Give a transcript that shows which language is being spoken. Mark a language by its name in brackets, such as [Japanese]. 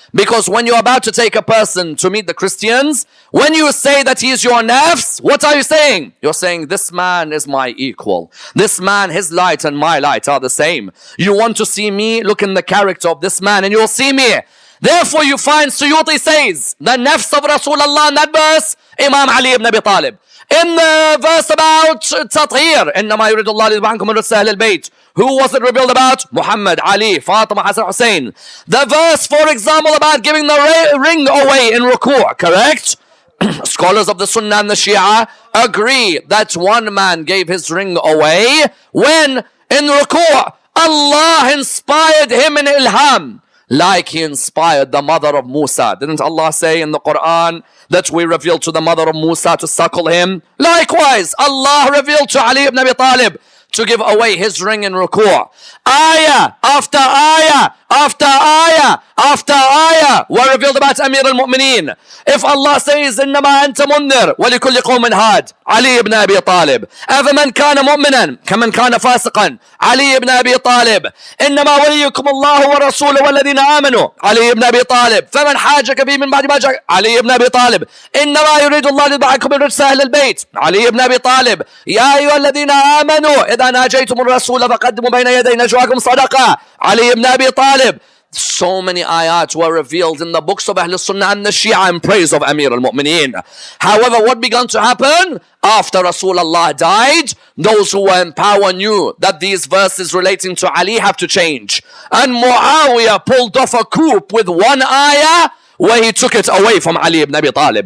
[English] Because when you're about to take a person to meet the Christians, when you say that he is your nafs, what are you saying? You're saying, this man is my equal. This man, his light and my light are the same. You want to see me? Look in the character of this man and you'll see me. Therefore you find Suyuti says, the nafs of Rasulullah in that verse, Imam Ali ibn Abi Talib. In the verse about Tathir, [Arabic] إِنَّمَا يُرِيدُ اللَّهُ لِيُذْهِبَ عَنْكُمْ الرِّجْسَ أَهْلَ الْبَيْتِ. [English] Who was it revealed about? Muhammad, Ali, Fatima, Hassan, Hussein. The verse, for example, about giving the ring away in ruku', correct? Scholars of the Sunnah and the Shia agree that one man gave his ring away when in ruku' Allah inspired him in ilham. Like he inspired the mother of Musa. Didn't Allah say in the Quran that we revealed to the mother of Musa to suckle him? Likewise, Allah revealed to Ali ibn Abi Talib to give away his ring in ruku'. Ayah after ayah after ayah after ayah were revealed about Amir al-Mu'mineen. If Allah says, [Arabic] إِنَّمَا أَنْتَ مُنذِرٌ وَلِكُلِّ قَوْمٍ هَادٍ, Ali ibn Abi Talib. أَفَمَنْ كَانَ مُؤْمِنًا كَمَنْ كَانَ فَاسِقًا, Ali ibn Abi Talib. إِنَّمَا وَلِيُّكُمُ اللَّهُ وَرَسُولُهُ وَالَّذِينَ آمَنُوا, Ali ibn Abi Talib. فَمَنْ حَاجَكَ فِيهِ مِنْ بَعْدِ مَا جَاءَكَ, Ali ibn Abi Talib. إِنَّمَا يُرِيدُ اللَّهُ لِيُذْهِبَ عَنْكُمُ الرِّجْسَ أَهْلَ الْبَيْتِ, Ali ibn Abi Talib. يَا أَيُّهَا الَّذِينَ آمَنُوا إِذَا نَاجَيْتُمُ الرَّسُولَ فَقَدِّمُوا بَيْنَ يَدَيْ نَجْوَاكُمْ صَدَقَةً, Ali ibn Abi Talib. [English] So many ayat were revealed in the books of Ahl Sunnah and the Shia in praise of Amir al-Mu'mineen. However, what began to happen? After Rasulullah died, those who were in power knew that these verses relating to Ali have to change. And Muawiyah pulled off a coup with one ayah where he took it away from Ali ibn Abi Talib.